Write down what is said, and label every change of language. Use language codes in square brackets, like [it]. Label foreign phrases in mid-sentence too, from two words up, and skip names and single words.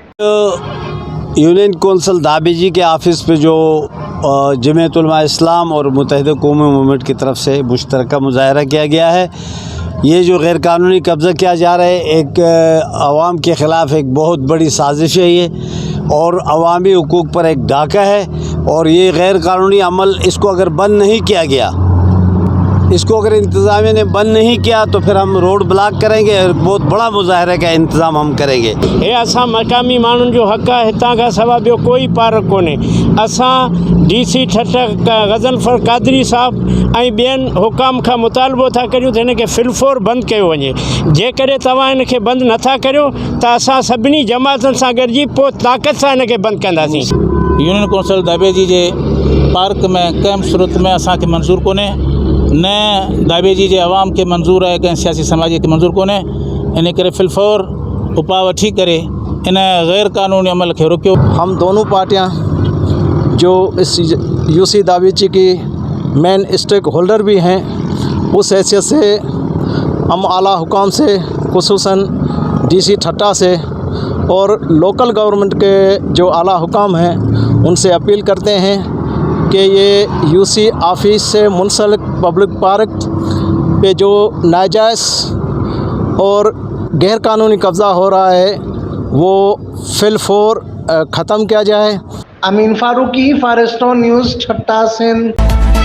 [ur] یونین کونسل دھابیجی کے آفس پہ جو جمعیت علماء اسلام اور متحدہ قومی موومنٹ کی طرف سے مشترکہ مظاہرہ کیا گیا ہے، یہ جو غیر قانونی قبضہ کیا جا رہا ہے ایک عوام کے خلاف ایک بہت بڑی سازش ہے یہ، اور عوامی حقوق پر ایک ڈاکہ ہے، اور یہ غیر قانونی عمل اس کو اگر بند نہیں کیا گیا، اس کو اگر انتظامیہ نے بند نہیں کیا تو پھر ہم [en] road block [ur] کریں گے، بہت بڑا مظاہرے کا انتظام ہم کریں گے۔ [sd] یہ اساں مقامی مانن جو حق ہے ہتاں کا سوا بیو کوئی پارک کونے۔ اساں ڈی سی ٹھٹا غضنفر قادری صاحب ऐं ॿियनि हुकाम खां मुतालबो था करियूं त हिनखे फिलफोर बंदि कयो वञे। जेकॾहिं तव्हां हिनखे बंदि नथा करियो त असां सभिनी जमातनि सां गॾिजी पोइ ताक़त सां हिनखे बंदि कंदासीं। यूनियन कौंसिल दाबेजी जे पार्क में कंहिं सूरत में असांखे मंज़ूर कोन्हे, न दाबेजी जे अवाम खे मंज़ूर आहे, कंहिं सियासी समाजी खे मंज़ूर कोन्हे। इन करे फिलफोर उपाउ वठी करे इन गैर कानूनी अमल खे रोकियो। [ur] ہم دونوں پارٹیاں جو اس یوسی دابیجی کی [en] main stake holder [ur] بھی ہیں، اس حیثیت سے ہم اعلیٰ حکام سے خصوصاً ڈی سی ٹھٹہ سے اور [en] local government [ur] کے جو اعلیٰ حکام ہیں ان سے اپیل کرتے ہیں کہ یہ یوسی آفس سے منسلک [en] public park [ur] پے جو ناجائز اور غیر قانونی قبضہ ہو رہا ہے وہ فی الفور ختم کیا جائے. امین فاروقی، فارسٹون نیوز، چھٹا سندھ۔